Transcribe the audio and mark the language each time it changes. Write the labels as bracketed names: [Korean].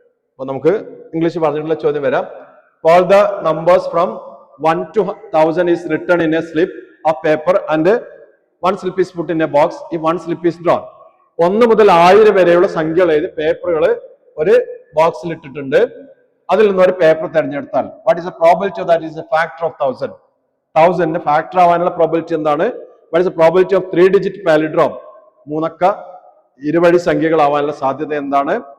[Malayalam] അപ്പൊ നമുക്ക് ഇംഗ്ലീഷ് പറഞ്ഞിട്ടുള്ള ചോദ്യം വരാം. [English] all the numbers from 1 to 1000 is written in a slip of paper and one slip is put in a box if one slip is drawn. [Malayalam] 1 മുതൽ 1000 വരെയുള്ള സംഖ്യകൾ എഴുതി പേപ്പറുകൾ ഒരു ബോക്സിൽ ഇട്ടിട്ടുണ്ട്. അതിൽ നിന്ന് ഒരു പേപ്പർ തിരഞ്ഞെടുത്താൽ [English] What is the probability of that? Is a factor of 1000. [Malayalam] 1000 factor ആവാനുള്ള പ്രോബിലിറ്റി എന്താണ്? [English] What is the probability of 3 digit palindrome? [Malayalam] 3 അക്ക ഇരുവഴി സംഖ്യകളാവാനുള്ള സാധ്യത എന്താണ്?